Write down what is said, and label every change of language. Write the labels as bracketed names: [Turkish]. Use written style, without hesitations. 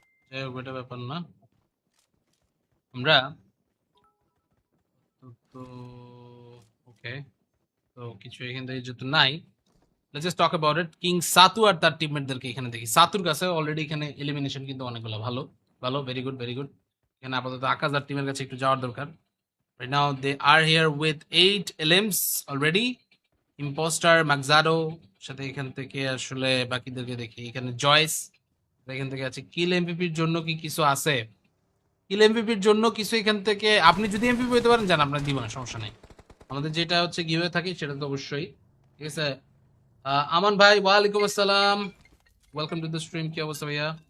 [Bangla] যাই হোক, এটা ব্যাপার না। আমরা তো ওকে, তো কিছু এখান থেকে যেহেতু নাই, [English] Let's just talk about it. [Bangla] King সাতু আর তার টিমমেটদেরকে এখানে দেখি। সাতুর কাছে অলরেডি এখানে এলিমিনেশন কিন্তু অনেকগুলো, ভালো ভালো, [English] Very good very good. [Bangla] এখানে আপাতত আকাশ আর টিমের কাছে একটু যাওয়ার দরকার। [English] Right now they are here with 8 LMs already. [Bangla] Impostor মাকজাডো, সাথে এখান থেকে আসলে বাকিদেরকে দেখি। এখানে জয়েস, এখান থেকে আছে। কিল এমপিপির জন্য কি কিছু আছে? কিল এমপিপির জন্য কিছু এখান থেকে, আপনি যদি এমপিপি হইতে পারেন জান, আপনার দিব না, সমস্যা নাই। আমাদের যেটা হচ্ছে গিভে থাকে সেটা তো অবশ্যই, ঠিক আছে। আমান ভাই, ওয়ালাইকুম আসসালাম, [English] Welcome to the stream. [Bangla] কি অবস্থা ভাইয়া?